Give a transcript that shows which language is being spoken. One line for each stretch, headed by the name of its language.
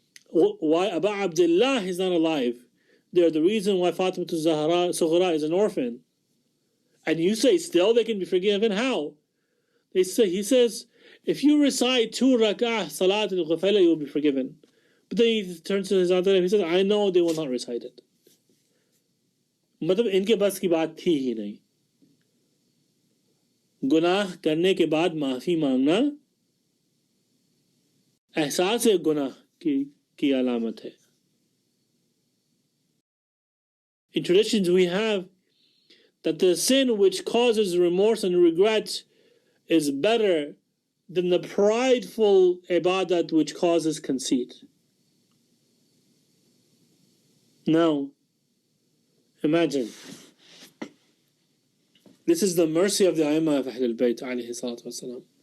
English: Why Abu Abdullah is not alive? They're the reason why Fatima Zahra Sughra is an orphan. And you say still they can be forgiven? How? He says, if you recite 2 rak'ah Salat al-Ghafala, you will be forgiven. But then he turns to his other and he says, I know they will not recite it.
Hindi: मतलब इनके बस की बात थी ही नहीं. गुनाह करने के बाद माफी मांगना एहसास गुनाह की अलामत है.
English: In traditions we have that the sin which causes remorse and regret is better than the prideful ibadat which causes conceit. Now, imagine, this is the mercy of the Aimah of Ahlul Bayt alayhi salatu wasalam.